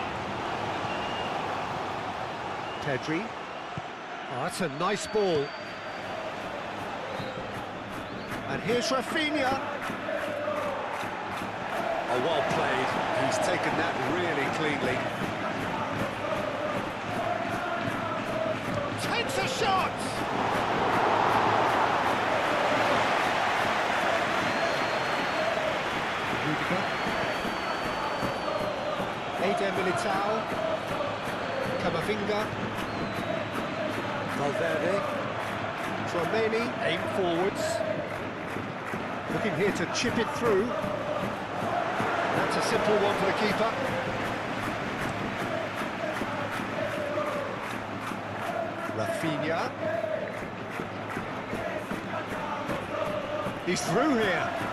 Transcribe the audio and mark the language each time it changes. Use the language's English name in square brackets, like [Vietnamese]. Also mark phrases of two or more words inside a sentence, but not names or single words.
[English] Pedri. Oh, that's a nice ball. And here's Rafinha. Oh, well played. He's taken that really cleanly. Takes a shot! Rudiger. Eder Militao. Camavinga. Valverde. Tchouaméni, aim forwards. Looking here to chip it through. That's a simple one for the keeper. Rafinha. He's through here.